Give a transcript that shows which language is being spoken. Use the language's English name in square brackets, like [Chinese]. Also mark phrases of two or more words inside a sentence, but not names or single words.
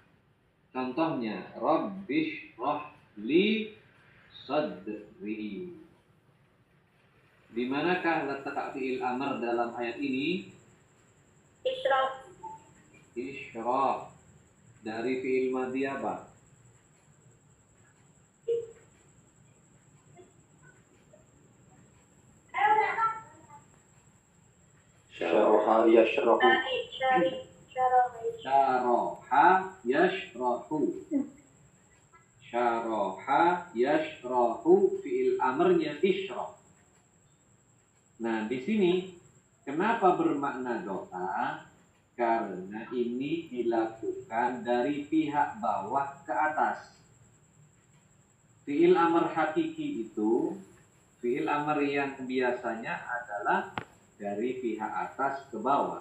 [Arabic] Contohnya, رب اشرح لي صدري. [Indonesian] Di manakah letak [Arabic] فعل أمر [Indonesian] dalam ayat ini? Isyraf. Isyraf. Dari [Arabic] فعل ماضي [Indonesian] apa? [Arabic] شرح يشرح. شرح يشرح. شرح يشرح, فعل أمر [Indonesian] isyraf. Nah, di sini kenapa bermakna doa? Karena ini dilakukan dari pihak bawah ke atas. [Arabic] فعل أمر [Indonesian] hakiki itu, [Arabic] فعل أمر [Indonesian] yang biasanya adalah dari pihak atas ke bawah.